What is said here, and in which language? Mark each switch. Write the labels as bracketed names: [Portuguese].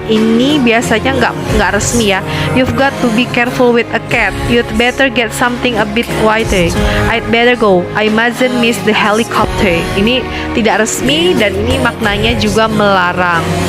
[Indonesian] Ini biasanya nggak resmi ya. [English] You've got to be careful with a cat. You'd better get something a bit quieter. I'd better go. I mustn't miss the helicopter. [Indonesian] Ini tidak resmi dan ini maknanya juga melarang.